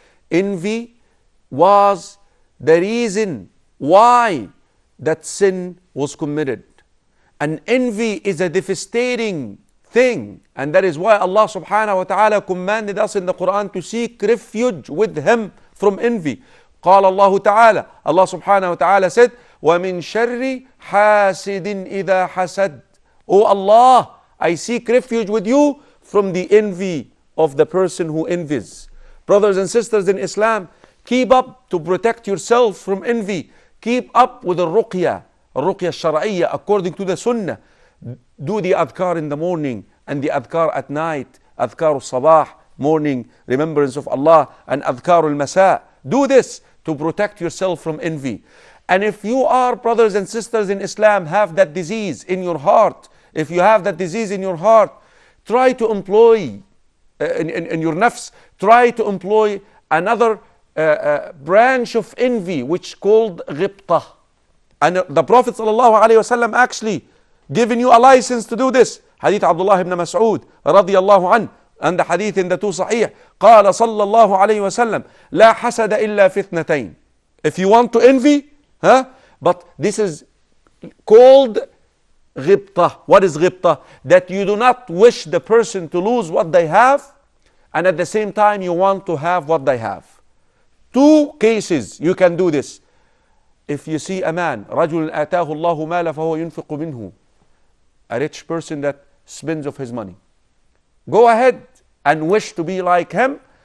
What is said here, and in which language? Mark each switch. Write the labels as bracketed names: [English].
[English] Envy was the reason why that sin was committed. And envy is a devastating thing. And that is why Allah subhanahu wa ta'ala commanded us in the Quran to seek refuge with Him from envy. [Arabic] قال الله تعالى, [English] Allah subhanahu wa ta'ala said, [Arabic] وَمِن شَرِّ حَاسِدٍ إِذَا حَسَدٍ. [English] O Allah, I seek refuge with you from the envy of the person who envies. Brothers and sisters in Islam, keep up to protect yourself from envy. Keep up with the ruqya shar'iyya according to the sunnah. Do the adhkar in the morning and the adhkar at night. Adhkar al-sabah, morning remembrance of Allah, and adhkar al-masa. Do this to protect yourself from envy. And if you are, brothers and sisters in Islam, have that disease in your heart, if you have that disease in your heart, try to employ in your nafs, try to employ another branch of envy, which called ghibtah. And the Prophet ﷺ actually given you a license to do this. Hadith Abdullah ibn Mas'ud radiyallahu an, and the hadith in the two sahih. [Arabic] قال صلى الله عليه وسلم لا حسد إلا في اثنتين. [English] If you want to envy, but this is called ghibtah. What is ghibtah? That you do not wish the person to lose what they have, and at the same time you want to have what they have. Two cases you can do this. If you see a man, [Arabic] رجل آتاه الله مالا فهو ينفق منه, [English] a rich person that spends of his money, go ahead and wish to be like him.